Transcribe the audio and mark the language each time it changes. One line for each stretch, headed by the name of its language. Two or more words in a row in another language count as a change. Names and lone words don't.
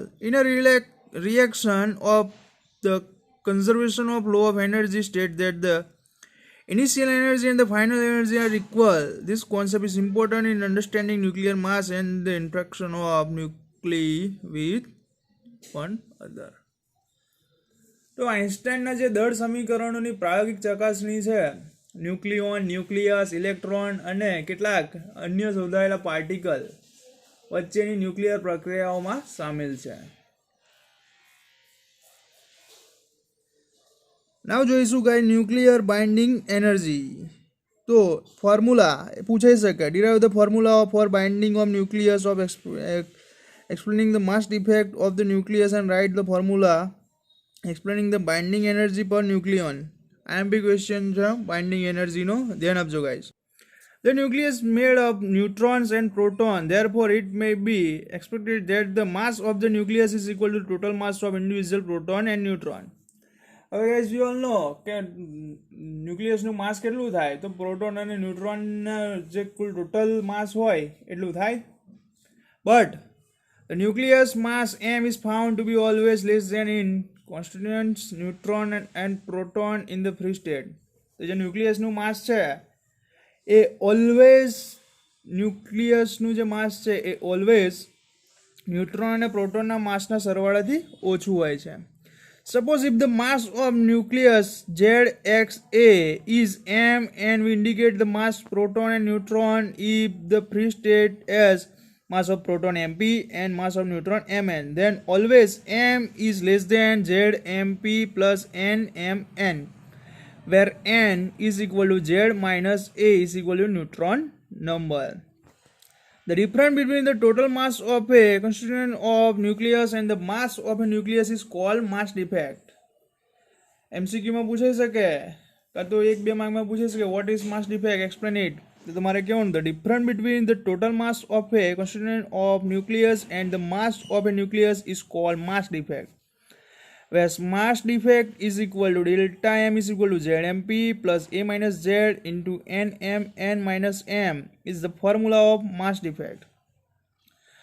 English: In a reaction of the conservation of law of energy state that the initial energy and the final energy are equal. This concept is important in understanding nuclear mass and the interaction of nuclei with one other.
Gujarati: તો આઇન્સ્ટાઈનના જે દળ સમીકરણોની પ્રાયોગિક ચકાસણી છે ન્યુક્લિયોન, ન્યુક્લિયસ, ઇલેક્ટ્રોન અને કેટલાક અન્ય શોધાયેલા પાર્ટિકલ વચ્ચેની ન્યુક્લિયર પ્રક્રિયાઓમાં સામેલ છે. નાવ જોઈશું ગાય ન્યુક્લિયર બાઇન્ડિંગ એનર્જી. તો ફોર્મ્યુલા પૂછાઈ શકે
English: derive the formula for binding of nucleus of explaining the mass defect of the nucleus and write the formula explaining the binding energy per nucleon. IMP question
Gujarati: છે બાઇન્ડિંગ એનર્જીનો ધ્યાન આપજો ગાઈસ.
English: The nucleus made of neutrons and protons, therefore it may be expected that the mass of the nucleus is equal to total mass of individual proton and neutron.
Gujarati: હવે ગાઈસ
English: we all know
Gujarati: કે ન્યુક્લિયસનું માસ કેટલું થાય તો પ્રોટોન અને ન્યુટ્રોનના જે કુલ
English: total mass
Gujarati: હોય એટલું થાય.
English: બટ the nucleus mass m is found to be always less than in constituents neutron and proton in the free state.
Gujarati: તો જે ન્યુક્લિયસનું માસ છે એ ઓલવેઝ ન્યુક્લિયસનું જે માસ છે એ ઓલવેઝ ન્યુટ્રોન અને પ્રોટોનના માસના સરવાળાથી ઓછું હોય છે.
English: Suppose if the mass of nucleus ZXA is m and we indicate the mass proton and neutron if the free state as mass of proton mp and mass of neutron mn, then always m is less than zmp plus nmn, where n is equal to z minus a is equal to neutron number. The difference between the total mass of a constituent of nucleus and the mass of a nucleus is called mass defect.
Gujarati: MCQ માં પૂછાઈ શકે કાં તો 1-2 માર્કમાં પૂછાઈ શકે
English: what is mass defect, explain it.
Gujarati: તો તમારે કહેવાનું
English: the difference between the total mass of a constituent of nucleus and the mass of a nucleus is called mass defect. Where mass defect is equal to delta m is equal to zmp plus a minus z into nm n minus m is the formula of mass defect.